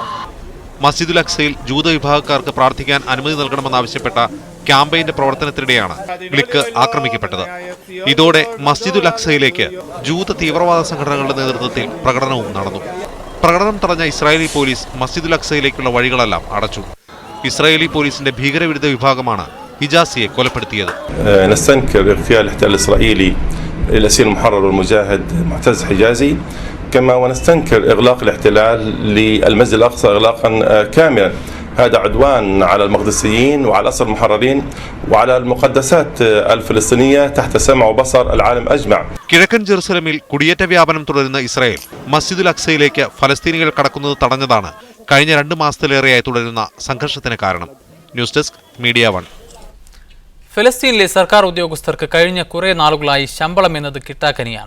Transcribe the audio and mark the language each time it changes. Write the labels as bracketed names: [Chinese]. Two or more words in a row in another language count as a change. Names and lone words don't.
[Malayalam] മസ്ജിദുൽ അഖ്സയിൽ ജൂത വിഭാഗക്കാർക്ക് പ്രാർത്ഥിക്കാൻ അനുമതി നൽകണമെന്നാവശ്യപ്പെട്ട ക്യാമ്പയിന്റെ പ്രവർത്തനത്തിനിടെയാണ് ഗ്ലിക്ക് ആക്രമിക്കപ്പെട്ടത്. ഇതോടെ മസ്ജിദുൽ അഖ്സയിലേക്ക് ജൂത തീവ്രവാദ സംഘടനകളുടെ നേതൃത്വത്തിൽ പ്രകടനവും നടന്നു. പ്രകടനം തടഞ്ഞ ഇസ്രായേലി പോലീസ് മസ്ജിദുൽ അഖ്സയിലേക്കുള്ള വഴികളെല്ലാം അടച്ചു. ഇസ്രായേലി പോലീസിന്റെ ഭീകരവിരുദ്ധ വിഭാഗമാണ് ഹിജാസിയെ കൊലപ്പെടുത്തിയത്. [Arabic] نستنكر اغتيال الاحتلال الإسرائيلي للأسير المحرر والمجاهد معتز حجازي كما ونستنكر إغلاق الاحتلال للمسجد الأقصى إغلاقا كاملا. هذا عدوان على المقدسيين وعلى الأسر المحررين وعلى المقدسات الفلسطينية تحت سمع وبصر العالم أجمع. [Malayalam] കിഴക്കൻ ജെറുസലേമിൽ കുടിയേറ്റ വ്യാപനം തുടരുന്ന ഇസ്രായേൽ മസ്ജിദുൽ അഖ്സയിലേക്ക് ഫലസ്തീനികൾ കടക്കുന്നത് തടഞ്ഞതാണ് കഴിഞ്ഞ 2 മാസത്തിലേറെയായി തുടരുന്ന സംഘർഷത്തിന് കാരണം. ന്യൂസ് ഡെസ്ക് മീഡിയ 1. ഫലസ്തീനിലെ സർക്കാർ ഉദ്യോഗസ്ഥർക്ക് കഴിഞ്ഞ കുറേ നാളുകളായി ശമ്പളം എന്നത് കിട്ടാക്കനിയാണ്.